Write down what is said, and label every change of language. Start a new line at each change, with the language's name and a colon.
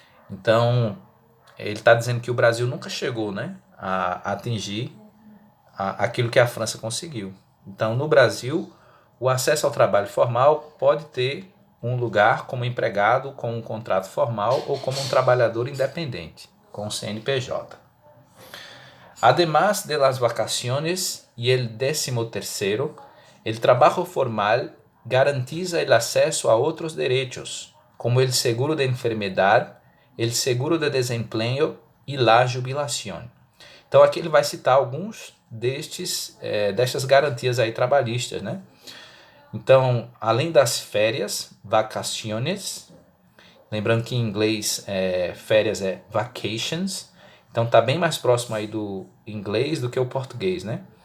Portuguese: Então, ele está dizendo que o Brasil nunca chegou, né, a atingir aquilo que a França conseguiu. Então, no Brasil, o acesso ao trabalho formal pode ter um lugar como empregado com um contrato formal ou como um trabalhador independente com CNPJ.
Spanish: Además de las vacaciones y el 13º, el trabajo formal garantiza el acceso a otros derechos, como el seguro de enfermedad, el seguro de desempleo e la jubilação.
Portuguese: Então aqui ele vai citar alguns destas garantias aí trabalhistas, né? Então, além das férias, vacaciones, lembrando que em inglês férias é vacations, então está bem mais próximo aí do inglês do que o português, né?